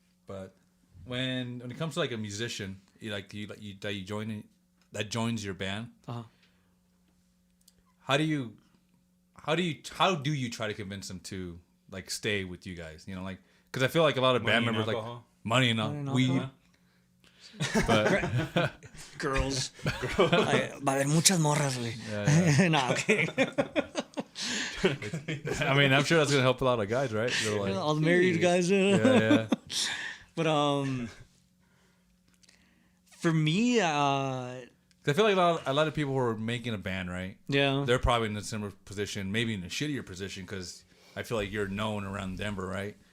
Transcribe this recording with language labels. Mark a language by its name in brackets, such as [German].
[English] But when it comes to like a musician, that joins your band, how do you try to convince them to like stay with you guys? You know, like, because I feel like a lot of band members like money and weed. But girls. [Spanish] Va a haber muchas morras, güey. [English] Yeah. No, okay. I mean, I'm sure that's gonna help a lot of guys, right? They're like, all the married guys. yeah. But for me, I feel like a lot of people who are making a band, right? yeah, They're probably in a similar position, maybe in a shittier position, because I feel like you're known around Denver, right?